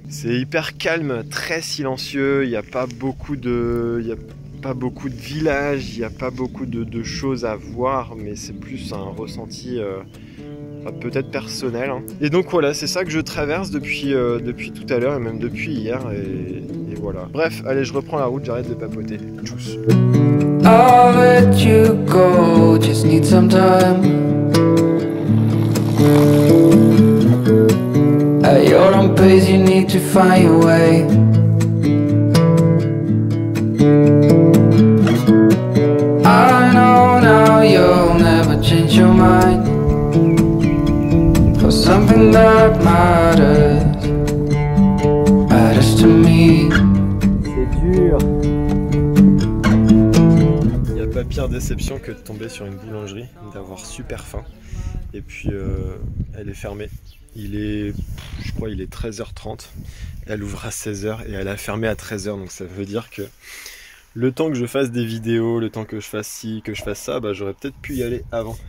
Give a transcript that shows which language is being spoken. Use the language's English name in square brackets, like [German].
[French] C'est hyper calme, très silencieux, il n'y a pas beaucoup de villages, il n'y a pas beaucoup de choses à voir, mais c'est plus un ressenti peut-être personnel. Et donc voilà, c'est ça que je traverse depuis tout à l'heure et même depuis hier et voilà. Bref, allez, je reprends la route, j'arrête de papoter. [German] Tchuss. [English] I'll let you go, just need some time. At your own pace, you need to find your way. I know now you'll never change your mind for something that matters to me. [French] C'est dur. Il n'y a pas pire déception que de tomber sur une boulangerie, d'avoir super faim et puis elle est fermée. Je crois il est 13h30, elle ouvre à 16h et elle a fermé à 13h, donc ça veut dire que le temps que je fasse des vidéos, le temps que je fasse ci, que je fasse ça, j'aurais peut-être pu y aller avant.